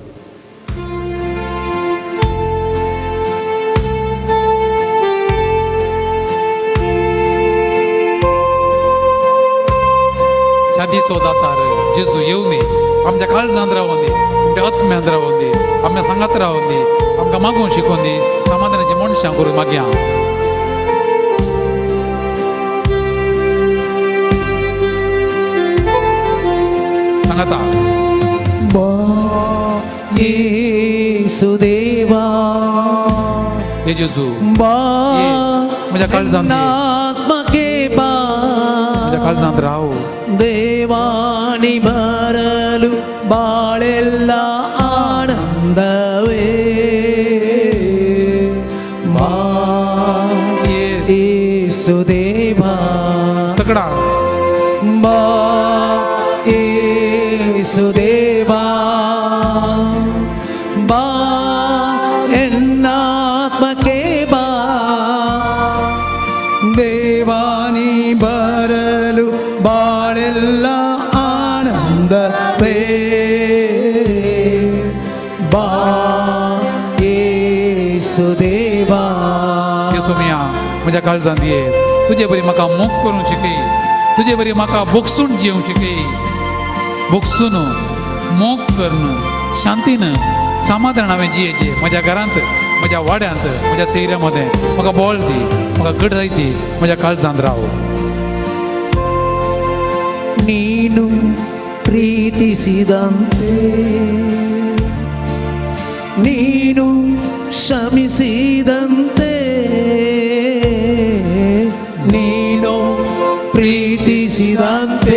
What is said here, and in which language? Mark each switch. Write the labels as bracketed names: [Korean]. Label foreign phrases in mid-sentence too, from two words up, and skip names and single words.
[Konkani] शांती सोदातार जेजू येवं दी आमच्या काळजांत रावूं दी आमच्या आत्म्यांत रावूं दी आमच्या सांगात रावूं दी आमकां मागून शिकोवन दी समाधानाची मनशां करून मागया सांगाता येसू देवा हे जेजू बा म्हज्या काळजांत ये. आत्मके बा म्हज्या काळजांत राव [Kannada] ದೇವಾನಿ ಬರಲು ಬಾಳೆಲ್ಲ ಆನಂದವೇ ಬಾ ಯೇಸು ದೇವಾ [Konkani] सगळा [Kannada] ಬಾ ಯೇಸು ದೇವಾ ಬಾ ಎನ್ನಾತ್ಮಕ್ಕೆ ಬಾ ದೇವಾನಿ ಬರಲು ಬಾಳೆಲ್ಲ ಆನಂದವೇ ಬಾ ಯೇಸು ದೇವಾ [Konkani] येसू मिया म्हज्या काळजांत ये तुजे बरी म्हाका मोग करूंक शिकय तुजे बरी म्हाका बोगसून जिवंक शिकय बोगसून मोग करून शांतीन समाधान हांवें जियेचें म्हज्या घरांत म्हज्या वाड्यांत म्हज्या सैऱ्या मदें म्हाका बोळ दी म्हाका घट दी म्हज्या काळजांत राव [Kannada] ನೀನು ಪ್ರೀತಿಸಿದಂತೆ ನೀನು ಕ್ಷಮಿಸಿದಂತೆ ನೀನು ಪ್ರೀತಿಸಿದಂತೆ